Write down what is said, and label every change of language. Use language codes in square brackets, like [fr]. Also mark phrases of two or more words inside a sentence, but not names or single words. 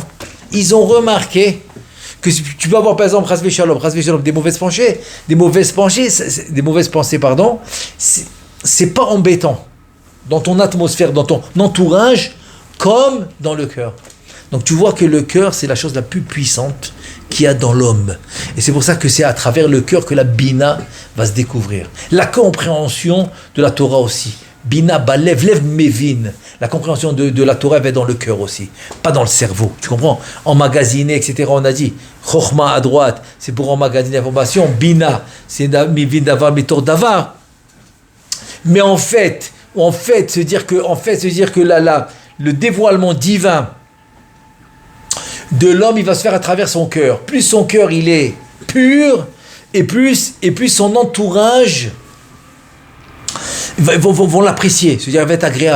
[fr] Ils ont remarqué que tu peux avoir par exemple [he] חס ושלום, [fr] des mauvaises pensées, c'est pas embêtant dans ton atmosphère, dans ton entourage, comme dans le cœur. Donc tu vois que le cœur, c'est la chose la plus puissante qu'il y a dans l'homme. Et c'est pour ça que c'est à travers le cœur que la Bina va se découvrir. La compréhension de la Torah aussi. [he] בינה בלב לב מבין. [fr] La compréhension de la Torah va dans le cœur aussi, pas dans le cerveau. Tu comprends? Emmagasiner, etc. On a dit. Chokhma à droite, c'est pour emmagasiner l'information. [he] Bina, [fr] c'est [he] מבין דבר מתוך דבר. [fr] Mais en fait, se dire que le dévoilement divin de l'homme, il va se faire à travers son cœur. Plus son cœur il est pur, et plus son entourage vont l'apprécier. C'est-à-dire, il va être agréable.